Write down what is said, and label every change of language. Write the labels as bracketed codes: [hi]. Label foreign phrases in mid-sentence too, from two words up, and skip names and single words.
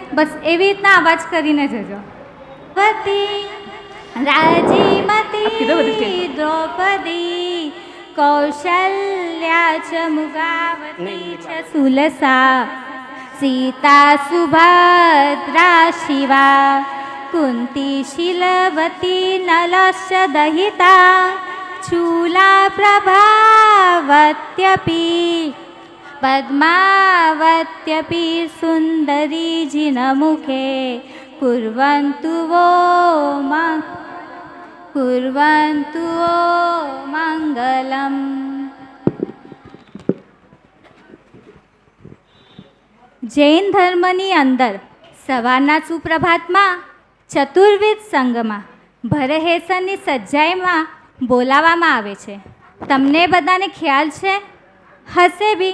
[gu] બસ એવી રીતના અવાજ કરીને જજો. [sa] રાજીમતી દ્રૌપદી કૌશલ્યા ચ મુગાવતી ચ સુલસા સીતા સુભદ્રા શિવા કુંતી શીલવતી નલશ્ચ દહિતા ચૂલા પ્રભાવત્યપી પદ્માવત્યપી સુંદરી જિનમુખે कुर्वन्तु वो मङ्गलम्. [gu] જૈન ધર્મની અંદર સવારના સુપ્રભાતમાં ચતુર્વેદ સંઘમાં ભરહેસરની સજ્જાઈમાં બોલાવવામાં આવે છે. તમને બધાને ખ્યાલ છે? હશે બી.